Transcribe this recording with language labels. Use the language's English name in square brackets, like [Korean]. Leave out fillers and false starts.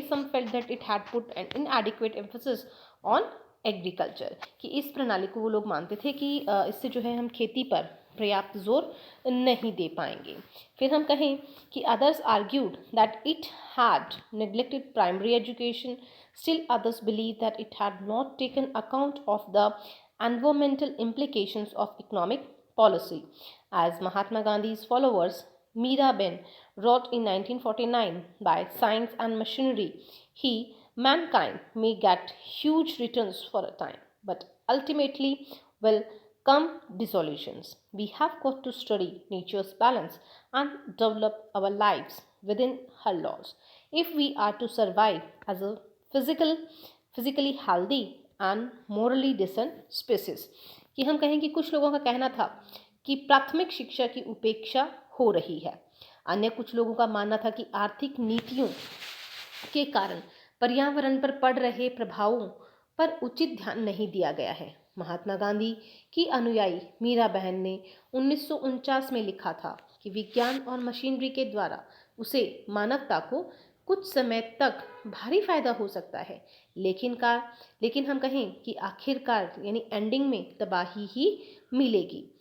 [English] some felt that it had put an inadequate emphasis on agriculture, [Hindi] कि इस प्रणाली को वो लोग मानते थे कि इससे जो है हम खेती पर पर्याप्त जोर नहीं दे पाएंगे। फिर हम कहें कि [English] Others argued that it had neglected primary education, still others believe that it had not taken account of the environmental implications of economic policy. As Mahatma Gandhi's followers, Miraben wrote in 1949, by science and machinery, mankind may get huge returns for a time, but ultimately will come dissolutions. We have got to study nature's balance and develop our lives within her laws if we are to survive as a physically healthy and morally decent species. [Hindi] कि हम कहें कि कुछ लोगों का कहना था कि प्राथमिक शिक्षा की उपेक्षा हो रही है। अन्य कुछ लोगों का मानना था कि आर्थिक नीतियों के कारण पर्यावरण पर पड़ रहे प्रभावों पर उचित ध्यान नहीं दिया गया है। महात्मा गांधी की अनुयायी मीरा बहन ने 1949 में लिखा था कि विज्ञान और मशीनरी के द्वारा उसे मानवता को कुछ समय तक भारी फायदा हो सकता है, लेकिन हम कहें कि आखिरकार यानी एंडिंग में तबाही ही मिलेगी।